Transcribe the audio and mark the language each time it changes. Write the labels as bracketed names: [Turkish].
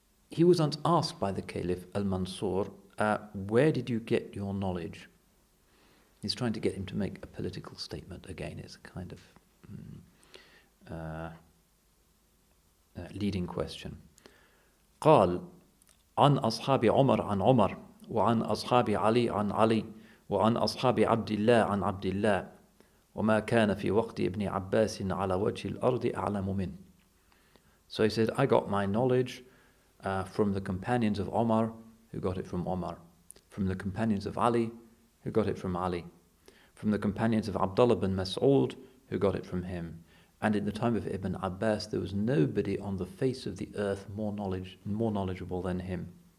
[English] He was once asked by the Caliph al-Mansur, where did you get your knowledge? He's trying to get him to make a political statement again. It's a kind of leading question. [Arabic] قال عن أصحاب عمر عن عمر وعن أصحاب علي عن علي وعن أصحاب عبد الله عن عبد الله وما كان في وقت ابن عباس على وجه الأرض أعلم منه. [English] So he said, I got my knowledge from the companions of Omar, who got it from Omar, from the companions of Ali, who got it from Ali, from the companions of Abdullah bin Mas'ud, who got it from him. And in the time of Ibn Abbas, there was nobody on the face of the earth more knowledgeable than him.